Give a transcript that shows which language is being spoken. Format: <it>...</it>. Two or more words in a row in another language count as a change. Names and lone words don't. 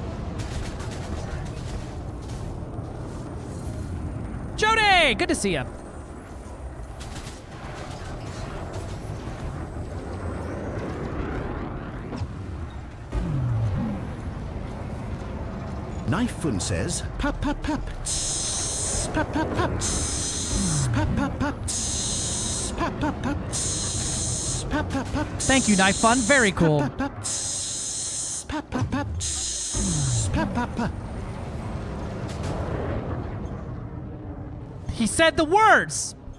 <en>Jody, good to see you. Knifefun says, pap pap pap, tss, pap pap pap, tss, pap pap pap, tss, pap pap pap, tss, pap pap pap. Thank you, Knife Fun. Very cool. Pap pap tss, pap pap pap, tss, pap pap pap. He said the words.</en>